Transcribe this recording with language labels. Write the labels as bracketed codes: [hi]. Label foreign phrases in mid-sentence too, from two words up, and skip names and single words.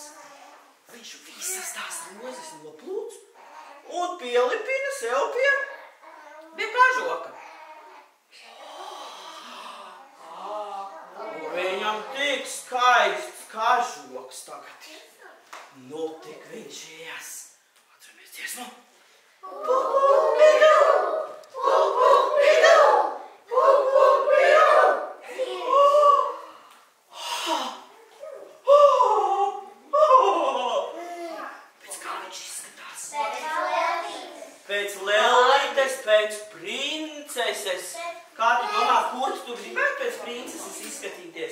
[lv] Viņš visas tās rozes noplūc un pielipina sev pie kažoka. Viņam tik skaists kažoks tagad ir. Nu, tik viņš ies. Atceramies dziesmu. Pu-pu-pidu! Pu-pu-pidu! Pu-pu-pidu! Pēc kā viņš izskatās? Pēc lellītes, pēc princeses. Kā tu domā, kur tu gribētu pēc princeses izskatīties?